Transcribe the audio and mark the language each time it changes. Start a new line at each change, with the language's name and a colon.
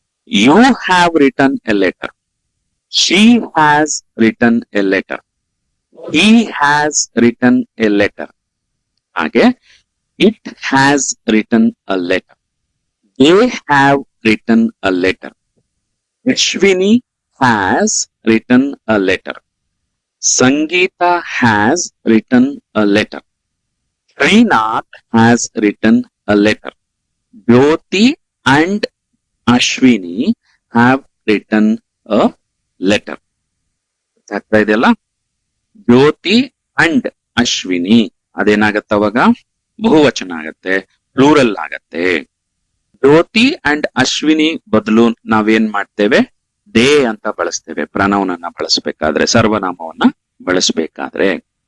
English: You have written a letter, she has written a letter, he has written a letter, ಹಾಗೆ it has written a letter, they have written a letter. Ashwini has written a letter. Sangeeta has written a letter. Srinath has written a letter. Jyoti and Ashwini have written a letter.
Kannada: ಆಗ್ತಾ ಇದೆಯಲ್ಲ, ಜ್ಯೋತಿ and Ashwini ಅದೇನಾಗತ್ತೆ ಅವಾಗ ಬಹುವಚನ ಆಗತ್ತೆ, plural ಆಗತ್ತೆ. ಜ್ಯೋತಿ and Ashwini ಬದಲು ನಾವೇನ್ ಮಾಡ್ತೇವೆ, they ಅಂತ ಬಳಸ್ತೇವೆ ಪ್ರನೌನ್ ಅನ್ನ ಬಳಸಬೇಕಾದ್ರೆ, ಸರ್ವನಾಮವನ್ನ ಬಳಸಬೇಕಾದ್ರೆ.